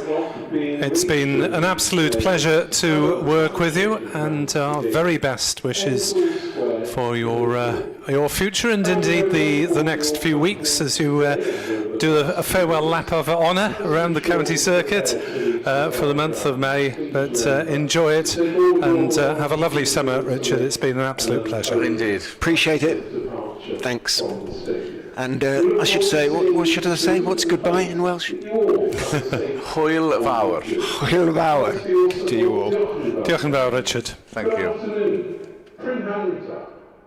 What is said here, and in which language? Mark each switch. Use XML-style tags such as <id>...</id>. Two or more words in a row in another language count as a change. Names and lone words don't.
<en>It's been an absolute pleasure to work with you, and our very best wishes for your future and indeed the next few weeks as you do a farewell lap of honour around the county circuit for the month of May. But enjoy it and have a lovely summer, Richard. It's been an absolute pleasure. Indeed. Appreciate it. Thanks. And I should say, what should I say? What's goodbye in Welsh?</en> <cy>Hwyl fawr. Hwyl fawr</cy> <en>to you all.</en> <cy>Diolch yn fawr, Richard.</cy> <en>Thank you. Good afternoon.</en>